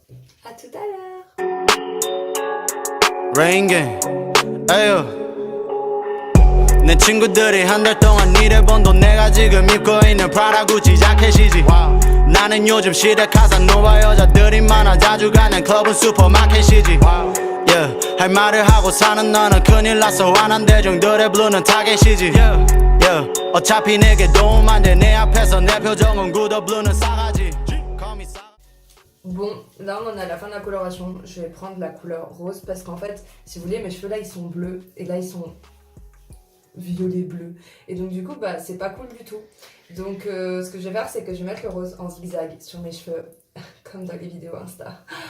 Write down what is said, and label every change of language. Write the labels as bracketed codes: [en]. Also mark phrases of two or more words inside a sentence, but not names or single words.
[fr] À tout à l'heure. [en] Rain gang, [ko] 에휴 내 친구들이 한 달 동안 일해본 돈 내가 지금 입고 있는 프라다 구찌 자켓이지 나는 요즘 시대 카사노바 여자들이 많아 자주 가는 클럽은 슈퍼마켓이지 yeah, 할 말을 하고 사는 너는 큰일 났어 화난 대중들의 블루는 타겟이지 yeah, 어차피 내게 도움 안 돼 내 앞에서 내 표정은 굳어 블루는 싸가지 [fr] Bon, là on en est à la fin de la coloration. Je vais prendre la couleur rose parce qu'en fait, si vous voulez, mes cheveux là ils sont bleus et là ils sont violet bleu. Et donc du coup, bah c'est pas cool du tout. Donc ce que je vais faire, c'est que je vais mettre le rose en zigzag sur mes cheveux, comme dans les vidéos Insta.